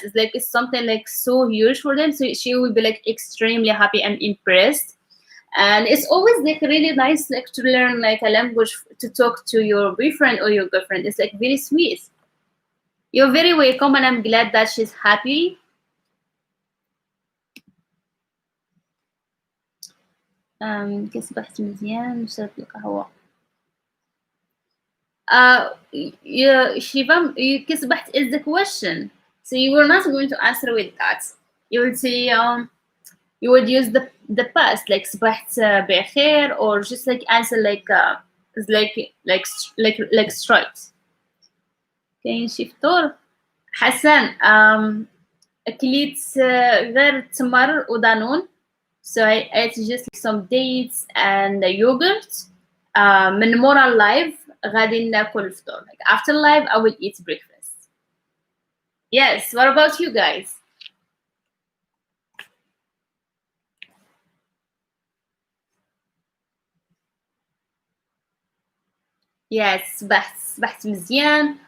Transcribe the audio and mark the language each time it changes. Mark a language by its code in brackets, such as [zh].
[en] It's like it's something like so huge for them. So she will be like extremely happy and impressed. And it's always like really nice like to learn like a language to talk to your boyfriend or your girlfriend. It's like very sweet. You're very welcome, and I'm glad that she's happy. [ar] كسبحت مزيان وشربت القهوة. [en] Yeah, Shivam, you kisbaht is the question. So you were not going to answer with that. You would say, you would use the past, like [ar] صبحت بخير, [en] or just like answer like like straight. [ar] كاين شي فطور حسن أكليت غير تمر ودانون. [en] So I ate just like some dates and yogurt. [ar] من مورا live غادي ناكل الفطور. [en] Like after live, I will eat breakfast. Yes. What about you guys? Yes. [ar] صبحت مزيان.